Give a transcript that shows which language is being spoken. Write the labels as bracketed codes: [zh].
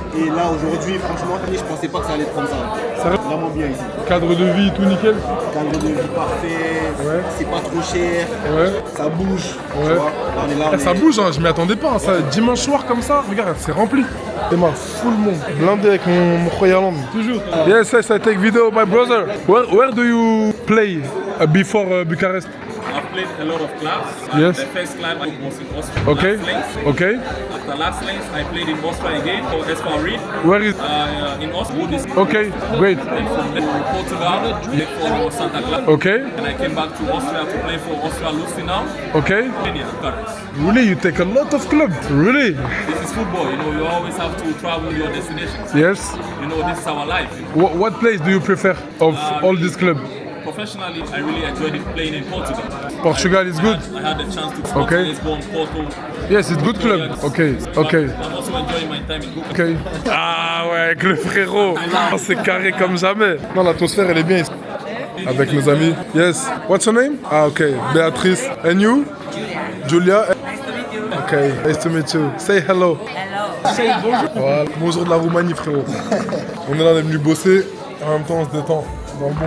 [fr] et là, aujourd'hui, franchement, je pensais pas que ça allait être comme ça. Sérieux? Vraiment bien ici. Cadre de vie, tout nickel? Cadre de vie parfait. Ouais. C'est pas trop cher. Ouais. Ça bouge. Ouais. Tu vois. Là, on est là. Eh, ça bouge, hein, je m'y attendais pas. Hein. Ça, dimanche soir comme ça, regarde, c'est rempli. Et ma full monde. Blindé avec mon Royal. Toujours. [en] Yes, I take video, my brother. Where do you play before Bucharest? I've played a lot of clubs. Yes. The first club was in Austria. Okay. Last Lanes. Okay. After Last Lanes, I played in Austria again. So SV Reed. Where is? In Austria. Okay, great. And from there, Portugal, played for Santa Clara. Okay. And I came back to Austria to play for Austria Lustenau. Okay. Kenya, Paris. Really, you take a lot of clubs. Really? This is football, you know, you always have to travel your destinations. Yes. You know, this is our life. You know. What place do you prefer of all these clubs? Professionally, I really enjoyed playing in Portugal. Portugal is good. I had the chance to go Okay. to Lisbon, Porto. Yes, it's good club. Okay. Okay. I'm also enjoying my time in Bucharest. [fr] Okay. Ah ouais, avec le frérot. Oh, c'est carré comme jamais. Non, l'atmosphère elle est bien ici. Avec nos amis. [en] Yes. What's your name? Ah ok. Béatrice. And you? Julia. Okay. Nice to meet you. Say hello. Say bonjour. [fr] Voilà. Bonjour de la Roumanie, frérot. On est là, on est venu bosser. En même temps, on se détend. Dans le bon.